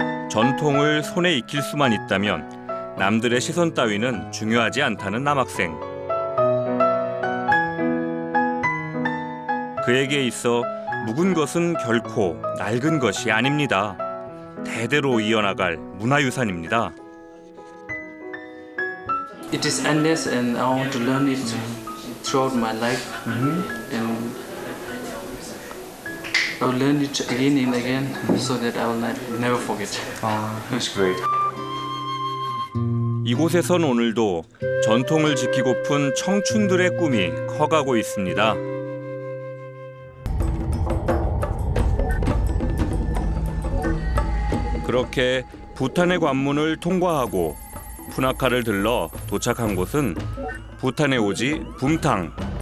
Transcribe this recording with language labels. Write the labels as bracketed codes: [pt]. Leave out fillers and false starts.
[ko] 전통을 손에 익힐 수만 있다면 남들의 시선 따위는 중요하지 않다는 남학생. 그에게 있어 묵은 것은 결코 낡은 것이 아닙니다. 대대로 이어나갈 문화유산입니다. [en] It is endless and I want to learn it throughout my life. And I will learn it again and again so that I will never forget. That's great. [ko] 이곳에선 오늘도 전통을 지키고픈 청춘들의 꿈이 커가고 있습니다. 그렇게 부탄의 관문을 통과하고 푸나카를 들러 도착한 곳은 부탄의 오지 붐탕.